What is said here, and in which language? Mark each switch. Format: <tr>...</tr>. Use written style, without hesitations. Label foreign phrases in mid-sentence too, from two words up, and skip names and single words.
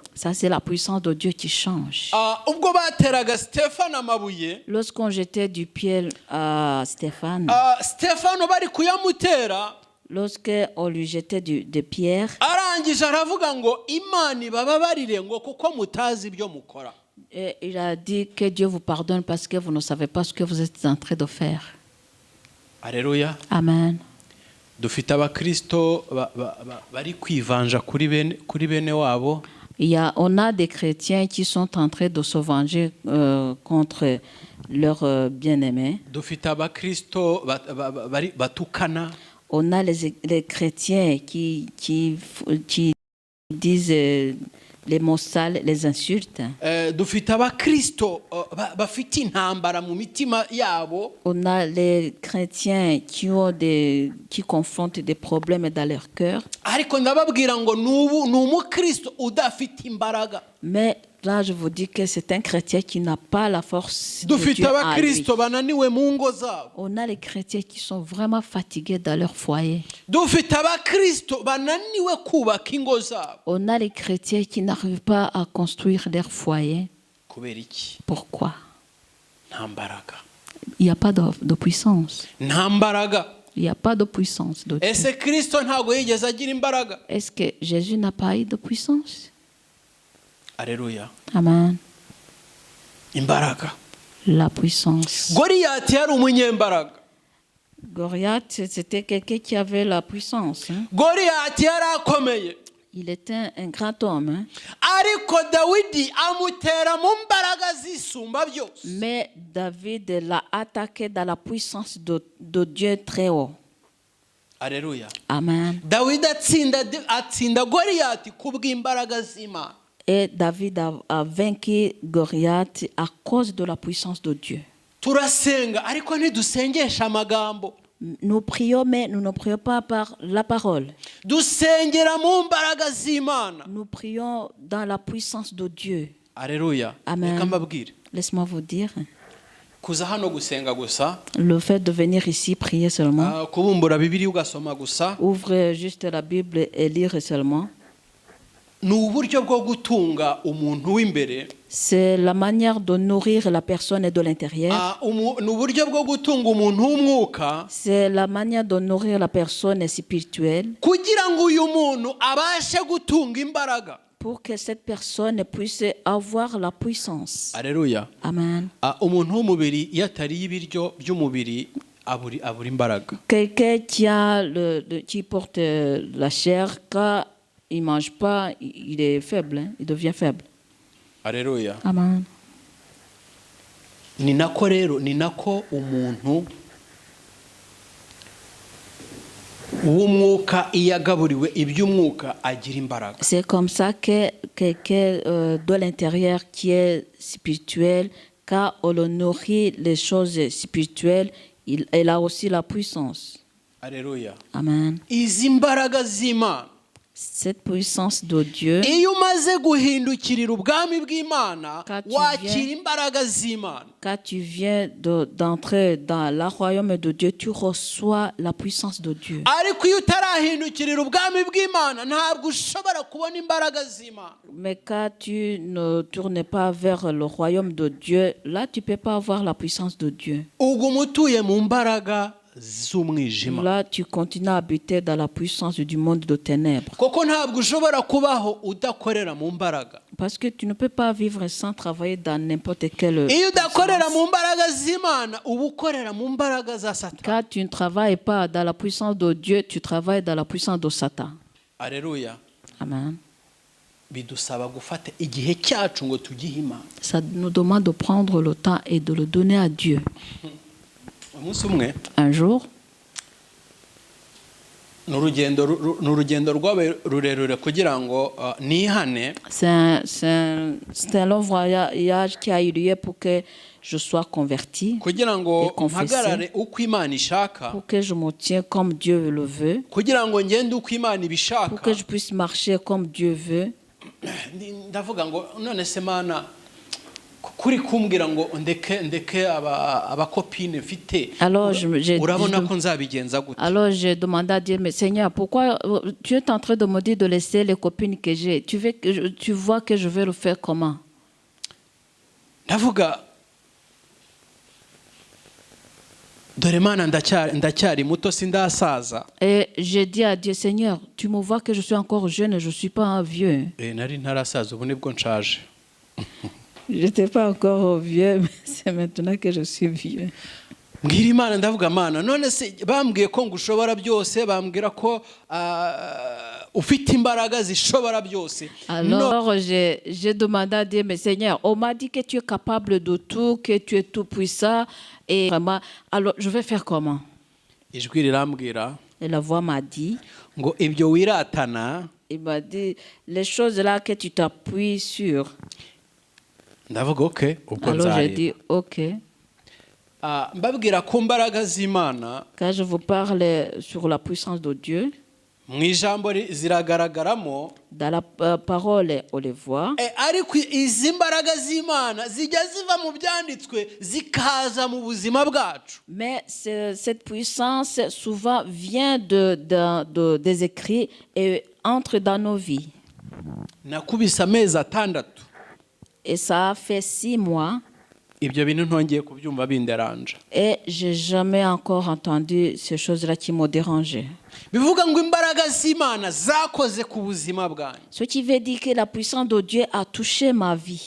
<fr>Ça, c'est la puissance de Dieu qui change.</fr> <rw>Ubwo bateraga Stéphane amabuye,</rw> <fr>Lorsqu'on jetait du pied à Stéphane,</fr> <rw>Stéphane bari kuyamutera,</rw> <fr>lorsqu'on lui jetait des pierres,</fr> <rw>arangije aravuga ngo Imana ibababarire ngo kuko mutazi ibyo mukora.</rw> <fr>et il a dit que Dieu vous pardonne parce que vous ne savez pas ce que vous êtes en train de faire. Alléluia. Amen.</fr> <rw>Dufite abakristo bari kwivanja kuri bene wabo.</rw> <fr>On a des chrétiens qui sont en train de se venger contre leurs bien-aimés.</fr> <rw>Dufite abakristo batukana.</rw> <fr>On a les chrétiens qui disent les mots sales, les insultes.</fr> <rw>Dufite abakristo bafite intambara mu mitima yabo.</rw> <fr>On a les chrétiens qui confrontent des problèmes dans leur cœur.</fr> <rw>Ariko ndababwira ngo ni umukristo udafite imbaraga.</rw> <fr>Mais là, je vous dis que c'est un chrétien qui n'a pas la force de</fr> <rw>Dufite</rw> <fr>Dieu en lui.</fr> <rw>abakristo bananiwe mu ngo zabo.</rw> <fr>On a les chrétiens qui sont vraiment fatigués dans leur foyer.</fr> <rw>Dufite abakristo bananiwe kubaka ingo zabo.</rw> <fr>On a les chrétiens qui n'arrivent pas à construire leur foyer.</fr> <rw>Kubera iki?</rw> <fr>Pourquoi?</fr> <rw>Nta mbaraga.</rw> <fr>Il n'y a pas de puissance.</fr> <rw>Nta mbaraga.</rw> <fr>Il n'y a pas de puissance de Dieu.</fr> <rw>Ese Kristo ntago yigeze agira imbaraga?</rw> <fr>Est-ce que Jésus n'a pas eu de puissance? Alléluia. Amen.</fr> <rw>Imbaraga.</rw> <fr>La puissance.</fr> <rw>Goliyati yari umunyembaraga.</rw> <fr>Goliath, c'était quelqu'un qui avait la puissance. Hein?</fr> <rw>Goliyati yari akomeye.</rw> <fr>Il était un grand homme. Hein?</fr> <rw>Ariko Dawidi amutera mu mbaraga zisumba byose.</rw> <fr>Mais David l'a attaqué dans la puissance de Dieu très haut. Alléluia. Amen.</fr> <rw>Dawidi atsinda Goliyati kubw'imbaraga z'Imana.</rw> <fr>Et David a vaincu Goliath à cause de la puissance de Dieu.</fr> <rw>Turasenga ariko ntidusengesha amagambo.</rw> <fr>Nous prions, mais nous ne prions pas par la parole.</fr> <rw>Dusengera mu mbaraga z'Imana.</rw> <fr>Nous prions dans la puissance de Dieu. Alléluia. Amen.</fr> <rw>Reka mbabwire.</rw> <fr>Laisse-moi vous dire,</fr> <rw>Kuza hano gusenga gusa,</rw> <fr>le fait de venir ici prier seulement,</fr> <rw>kubumbura Bibiliya ugasoma gusa,</rw> <fr>ouvre juste la Bible et lire seulement,</fr> <rw>ni uburyo bwo gutunga umuntu w'imbere.</rw> <fr>c'est la manière de nourrir la personne de l'intérieur.</fr> <rw>Ni uburyo bwo gutunga umuntu w'umwuka,</rw> <fr>C'est la manière de nourrir la personne spirituelle</fr> <rw>kugira ngo uyu muntu abashe gutunga imbaraga.</rw> <fr>pour que cette personne puisse avoir la puissance. Alléluia. Amen.</fr> <rw>Umuntu w'umubiri iyo atariye ibiryo by'umubiri abura imbaraga.</rw> <fr>Quelqu'un qui porte la chair, quand il ne mange pas, il est faible, hein? Il devient faible. Alléluia. Amen.</fr> <rw>Ni nako umuntu w'umwuka iyo agaburiwe iby'umwuka agira imbaraga.</rw> <fr>C'est comme ça que quelqu'un de l'intérieur qui est spirituel, quand on le nourrit les choses spirituelles, il a aussi la puissance. Alléluia. Amen.</fr> <rw>Izi mbaraga z'Imana</rw> <fr>Cette puissance de Dieu,</fr> <rw>iyo umaze guhindukirira ubwami bw'Imana</rw> <fr>Quand tu</fr> <rw>wakira</rw> <fr>viens-</fr> <rw>imbaraga z'Imana.</rw> <fr>quand tu viens d'entrer dans le royaume de Dieu, tu reçois la puissance de Dieu.</fr> <rw>ariko iyo utarahindukirira ubwami bw'Imana ntabwo ushobora kubona imbaraga z'Imana.</rw> <fr>Mais quand tu ne tournes pas vers le royaume de Dieu, là, tu ne peux pas avoir la puissance de Dieu.</fr> <rw>uguma utuye mu mbaraga z'umwijima,</rw> <fr>Là, tu continues à habiter dans la puissance du monde de ténèbres.</fr> <rw>kuko ntabwo ushobora kubaho udakorera mu mbaraga.</rw> <fr>Parce que tu ne peux pas vivre sans travailler dans n'importe quelle</fr> <rw>iyo udakorera</rw> <fr>puissance.</fr> <rw>mu mbaraga z'Imana uba ukorera mu mbaraga za Satani.</rw> <fr>Quand tu ne travailles pas dans la puissance de Dieu, tu travailles dans la puissance de Satan. Aleluya. Amen.</fr> <rw>Bidusaba gufata igihe cyacu ngo tugihe Imana.</rw> <fr>Ça nous demande de prendre le temps et de le donner à Dieu.</fr> <rw>umunsi umwe</rw> <fr>Un jour,</fr> <rw>ni urugendo rwabaye rurerure kugira ngo nihane.</rw> <fr>c'est un long voyage qui a eu lieu pour que je sois converti,</fr> <rw>kugira ngo</rw> <fr>Et confesser.</fr> <rw>mpagarare uko Imana ishaka,</rw> <fr>pour que je me tienne comme Dieu le veut,</fr> <rw>kugira ngo ngende uko Imana</rw> <fr>pour</fr> <rw>ibishaka.</rw> <fr>que je puisse marcher comme Dieu veut.</fr> <rw>Ndavuga ngo none se Mana kuri kumbwira ngo ndeke abakopine mfite,</rw> <fr>Alors,</fr> <rw>urabona ko nzabigenza gute?</rw> <fr>alors j'ai demandé à Dieu, mais Seigneur, pourquoi tu es en train de me dire de laisser les copines que j'ai? Tu vois que je vais le faire comment?</fr> <rw>Ndavuga dore Mana ndacyari muto sindasaza.</rw> <fr>Et j'ai dit à Dieu, Seigneur, tu me vois que je suis encore jeune et je ne suis pas un vieux.</fr> <rw>Nari ntarasaza ubu nibwo nshaje.</rw> <fr>Je n'étais pas encore vieux, mais c'est maintenant que je suis vieux.</fr> <rw>Mbwira Imana, ndavuga Mana, none se bambwiye ko ngushobora byose, bambwira ko ufite imbaraga zishobora byose.</rw> <fr>Alors j'ai demandé à Dieu, mais Seigneur, on m'a dit que tu es capable de tout, que tu es tout puissant. Et vraiment, alors je vais faire comment?</fr> <rw>Ijwi rirambwira</rw> <fr>Et la voix m'a dit,</fr> <rw>ngo ibyo wiratana.</rw> <fr>il m'a dit, les choses là que tu t'appuies sur.</fr> <rw>Ndavuga okay, ubwo</rw> <fr>Alors j'ai</fr> <rw>nzareba.</rw> <fr>dit, ok.</fr> <rw>Mbabwira ku mbaraga z'Imana,</rw> <fr>Quand je vous parle sur la puissance de Dieu,</fr> <rw>mu ijambo ziragaragaramo,</rw> <fr>dans la parole, on les voit.</fr> <rw>ariko izi mbaraga z'Imana zijya ziva mu byanditswe zikaza mu buzima bwacu.</rw> <fr>Mais cette puissance souvent vient des écrits et entre dans nos vies.</fr> <rw>Nakubise amezi 6.</rw> <fr>Et ça a fait 6 mois</fr> <rw>Ibyo bintu ntongeye kubyumva binderanje.</rw> <fr>et j'ai jamais encore entendu ces choses-là qui m'ont dérangé.</fr> <rw>Bivuga ngo imbaraga z'Imana zakoze ku buzima bwanjye.</rw> <fr>Ce qui veut dire que la puissance de Dieu a touché ma vie.</fr>